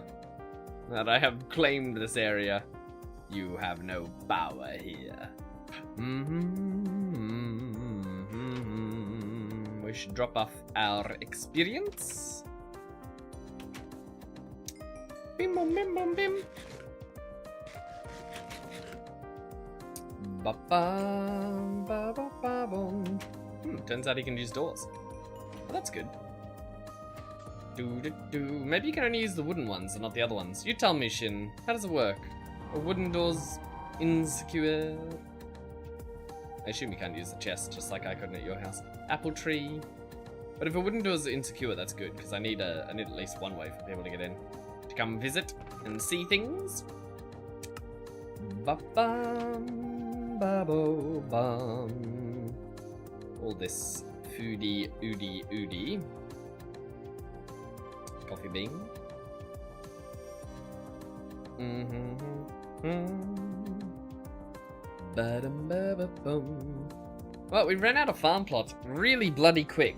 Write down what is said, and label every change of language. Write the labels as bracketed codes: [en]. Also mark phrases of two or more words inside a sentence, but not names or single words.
[en] That I have claimed this area. You have no power here. We should drop off our experience. Bim bom bim bom bim. Ba ba ba ba ba boom. Turns out he can use doors. Well, that's good. Maybe you can only use the wooden ones and not the other ones. You tell me, Shin. How does it work? Are wooden doors insecure? I assume you can't use the chest, just like I couldn't at your house. Apple tree. But if a wooden door is insecure, that's good, because I need at least one way for people to get in. To come visit and see things. Ba-bum, ba-bo-bum. All this foodie, oodie. Coffee bean. Well, we ran out of farm plots really bloody quick.